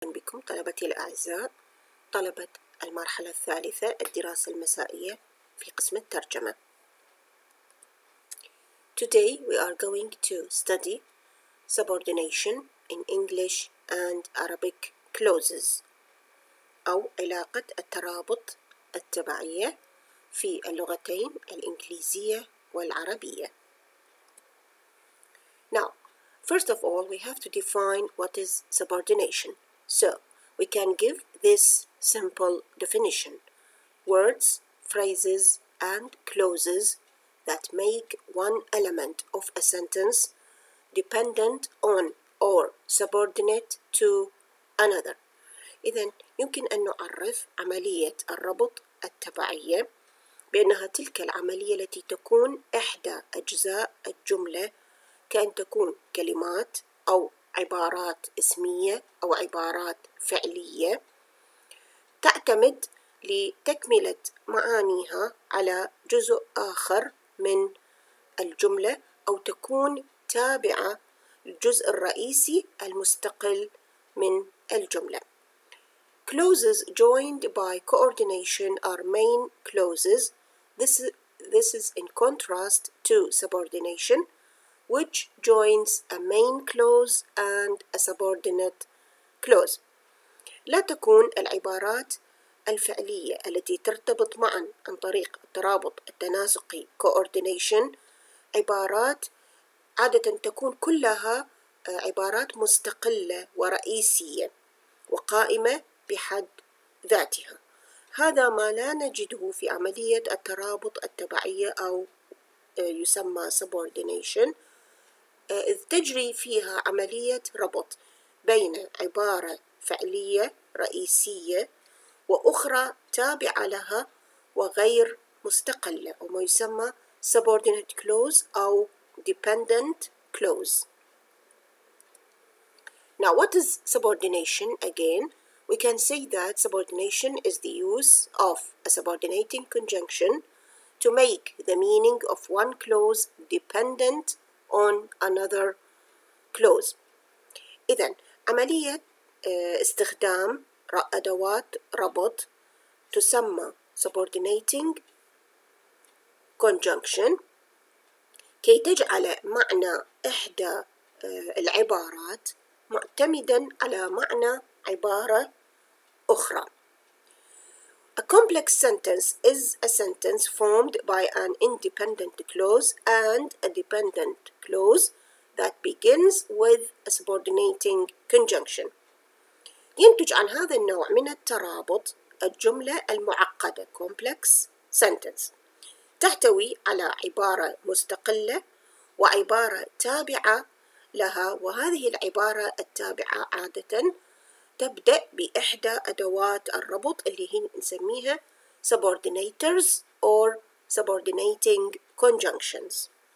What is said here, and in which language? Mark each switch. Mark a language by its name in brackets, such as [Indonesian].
[Arabic] عليكم طلبتي الأعزاء، طلبة المرحلة الثالثة الدراسة المسائية في قسم الترجمة. [English] Today we are going to study subordination in English and Arabic clauses [Arabic] أو علاقة الترابط التبعية في اللغتين الإنجليزية والعربية. [English] Now, first of all, we have to define what is subordination. So, we can give this simple definition. Words, phrases, and clauses that make one element of a sentence dependent on or subordinate to another. [Arabic] إذن يمكن أن نعرف عملية الربط التبعية بأنها تلك العملية التي تكون إحدى أجزاء الجملة كأن تكون كلمات أو عبارات اسمية أو عبارات فعلية تعتمد لتكملة معانيها على جزء آخر من الجملة أو تكون تابعة للجزء الرئيسي المستقل من الجملة. [English] Clauses joined by coordination are main clauses. This is in contrast to subordination, which joins a main clause and a subordinate clause. [Arabic] لا تكون العبارات الفعلية التي ترتبط معا عن طريق الترابط التناسقي coordination عبارات عادة تكون كلها عبارات مستقلة ورئيسية وقائمة بحد ذاتها. هذا ما لا نجده في عملية الترابط التبعية أو يسمى subordination، إذ تجري فيها عملية ربط بين عبارة فعلية رئيسية وأخرى تابعة لها وغير مستقلة أو ما يسمى subordinate clause أو dependent clause. [English] Now, what is subordination again? We can say that subordination is the use of a subordinating conjunction to make the meaning of one clause dependent on another clause. [Arabic] إذن عملية استخدام أدوات ربط تسمى subordinating conjunction كي تجعل معنى إحدى العبارات معتمداً على معنى عبارة أخرى. [English] A complex sentence is a sentence formed by an independent clause and a dependent clause that begins with a subordinating conjunction. [Arabic] ينتج عن هذا النوع من الترابط الجملة المعقدة complex sentence تحتوي على عبارة مستقلة وعبارة تابعة لها، وهذه العبارة التابعة عادة تبدأ بإحدى أدوات الربط اللي هي نسميها [English] subordinators or subordinating conjunctions.